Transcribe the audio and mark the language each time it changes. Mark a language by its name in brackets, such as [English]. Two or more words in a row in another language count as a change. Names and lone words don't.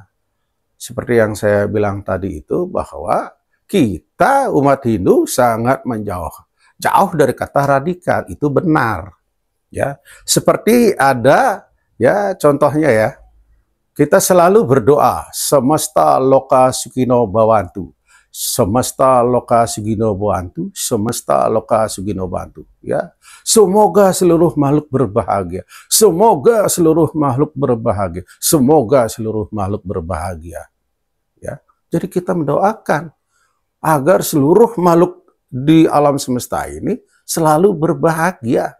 [Indonesian] Seperti yang saya bilang tadi itu, bahwa kita umat Hindu sangat jauh dari kata radikal. Itu benar, ya. Seperti ada, ya, contohnya, ya, kita selalu berdoa, [Sanskrit] semesta loka sukino bhavantu, semesta loka sukino bhavantu, semesta loka sukino bhavantu, [Indonesian] ya. Semoga seluruh makhluk berbahagia, semoga seluruh makhluk berbahagia, semoga seluruh makhluk berbahagia, ya. Jadi kita mendoakan agar seluruh makhluk di alam semesta ini selalu berbahagia.